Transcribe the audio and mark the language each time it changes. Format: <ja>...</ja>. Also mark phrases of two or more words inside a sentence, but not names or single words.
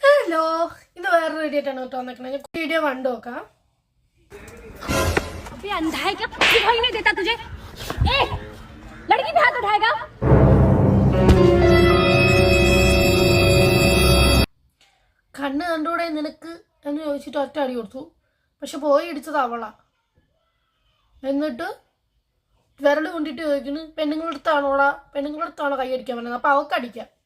<ml>हेलो इन വേറെ വീഡിയോട്ടാണ് ട്ടോ വന്നിരിക്കുന്നത് ഞാൻ വീഡിയോ കണ്ടു നോക്കാം</ml> <hi>अबे अंधा है क्या दिखाई नहीं देता तुझे ए लड़की पे हाथ उठाएगा</hi> <ml>കണ്ണ് കണ്ടൂടെ നിനക്ക് എന്ന് ചോദിച്ചിട്ട് ഒറ്റ അടി കൊടുത്തു പക്ഷെ പോയി ഇടിച്ചത് അവളാ എന്നിട്ട് വിരൽ കൊണ്ടിട്ട് ചോദിക്കുന്നു പെണ്ണുങ്ങളെടുത്താണോ കൈ അടിക്കാൻ പറഞ്ഞത് അപ്പൊ അവക്ക് അടിക്കാം</ml>